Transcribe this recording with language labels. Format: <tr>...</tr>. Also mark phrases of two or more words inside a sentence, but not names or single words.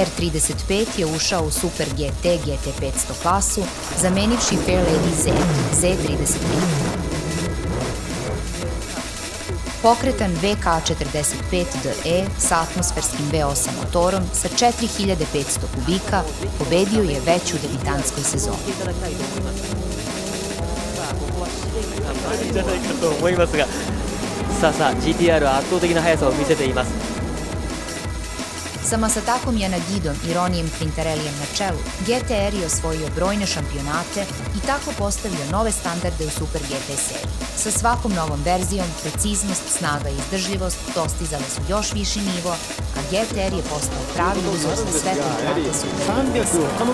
<sr>R35 je ušao u Super GT GT500 klasu, zamenivši Fairlady Z, Z35. Pokretan VK45DE sa atmosferskim V8 motorom sa 4500 kubika pobedio je već u debitanskoj sezoni.</sr> <ja>GT-R は圧倒的な速さを見せています。</ja> <sr>Sa Masatakom Yanagidom i Ronijem Quintarellijem na čelu, GT-R je osvojio brojne šampionate i tako postavio nove standarde u Super GT seriji. Sa svakom novom verzijom, preciznost, snaga i izdržljivost dostizale su još viši nivo, a GT-R je postao pravi uzor za sve pilate Super GT serije.</sr>